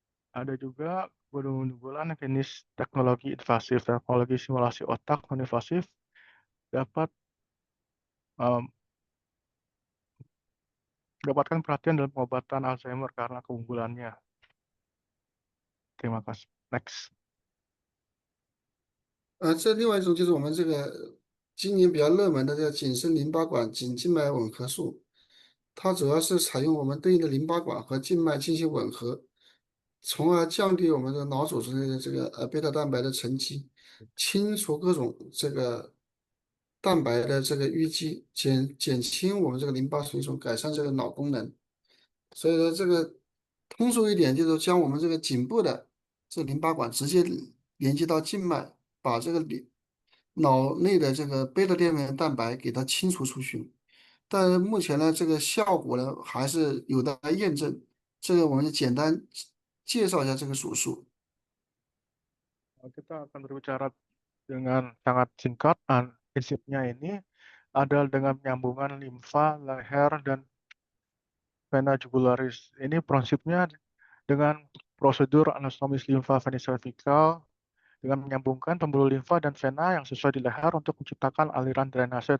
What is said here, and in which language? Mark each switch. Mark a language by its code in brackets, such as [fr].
[id] Ada juga keunggulan jenis teknologi invasif. Teknologi simulasi otak non-invasif dapat mendapatkan perhatian dalam pengobatan Alzheimer karena keunggulannya. Terima kasih. [en] Next. [zh] 这另外一种就是我们这个今年比较热门的这个紧身淋巴管颈静脉吻合术，它主要是采用我们对应的淋巴管和静脉进行吻合，从而降低我们的脑组织内的这个贝塔蛋白的沉积，清除各种这个蛋白的这个淤积，减轻我们这个淋巴水肿，改善这个脑功能。所以说这个通俗一点就是将我们这个颈部的这淋巴管直接连接到静脉，把这个脑内的这个贝塔淀粉蛋白给它清除出去。但是目前呢，这个效果呢还是有待验证。这个我们就简单介绍一下这个手术。 [id] Kita akan berbicara dengan sangat singkat. Prinsipnya ini adalah dengan penyambungan limfa, leher, dan vena jugularis. Ini prinsipnya dengan prosedur anastomis limfa vena cervical dengan menyambungkan pembuluh limfa dan vena yang sesuai di leher untuk menciptakan aliran drainase.